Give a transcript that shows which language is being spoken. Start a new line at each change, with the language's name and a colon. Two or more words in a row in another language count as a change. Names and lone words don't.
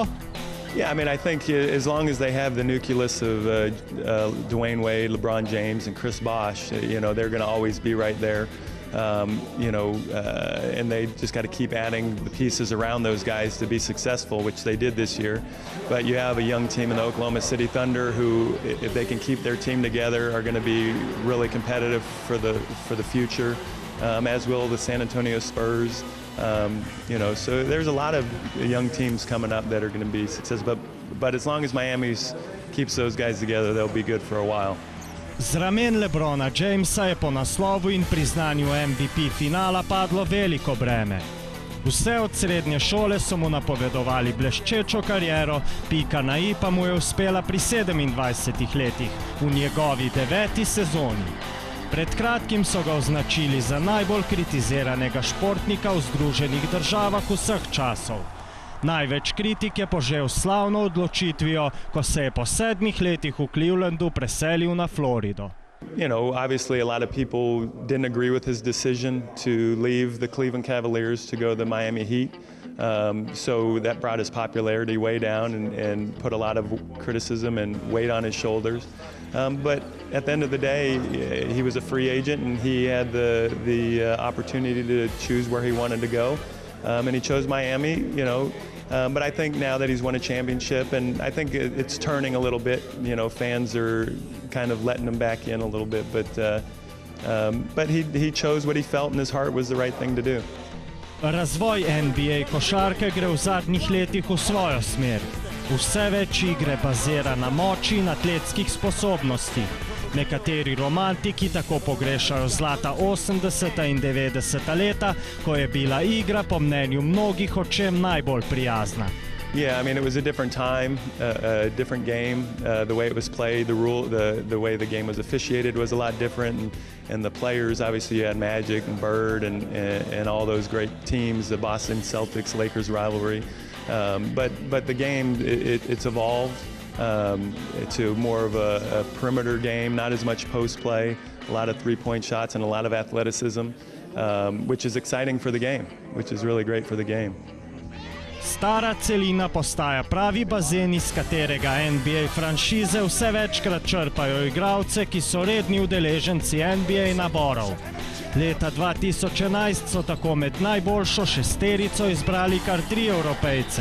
English: Yeah, I mean, I think as long as they have the nucleus of Dwayne Wade, LeBron James, and Chris Bosh, they're going to always be right there. And they just got to keep adding the pieces around those guys to be successful, which they did this year. But you have a young team in the Oklahoma City Thunder who, if they can keep their team together, are going to be really competitive for the future, as will the San Antonio Spurs. So there's a lot of young teams coming up that are going to be successful. But as long as Miami keeps those guys together, they'll be good for a while.
Slovenian: Z ramen LeBrona Jamesa je po naslovu in priznanju MVP finala padlo veliko breme. Vse od srednje šole so mu napovedovali bleščečo kariero, pika na i pa mu je uspela pri 27 letih, v njegovi 9. sezoni. Pred kratkim so ga označili za najbolj kritiziranega športnika v Združenih državah vseh časov. Največ kritik je požel slavno odločitvijo, ko se je po 7 letih v Clevelandu preselil na Florido.
English: Obviously a lot of people didn't agree with his decision to leave the Cleveland Cavaliers to go to the Miami Heat. So that brought his popularity way down and put a lot of criticism and weight on his shoulders. But at the end of the day, he was a free agent and he had the opportunity to choose where he wanted to go. And he chose Miami, but I think now that he's won a championship, and I think it's turning a little bit, fans are kind of letting him back in a little bit, but he chose what he felt in his heart was the right thing to do.
Slovenian: Razvoj NBA košarke gre v zadnjih letih v svojo smer. Vse več igre bazira na moči in atletskih sposobnostih. Nekateri romantiki tako pogrešajo zlata 80. in 90. leta, ko je bila igra po mnenju mnogih očem najbolj prijazna.
English: Yeah, I mean, it was a different time, a different game. The way it was played, the way the game was officiated was a lot different, and the players, obviously you had Magic and Bird and all those great teams, the Boston Celtics, Lakers rivalry. But the game, it's evolved to more of a perimeter game, not as much post play, a lot of three-point shots and a lot of athleticism, which is exciting for the game, which is really great for the game.
Slovenian: Stara celina postaja pravi bazen, iz katerega NBA franšize vse večkrat črpajo igralce, ki so redni udeleženci NBA naborov. Leta 2011 so tako med najboljšo šesterico izbrali kar 3 Evropejce.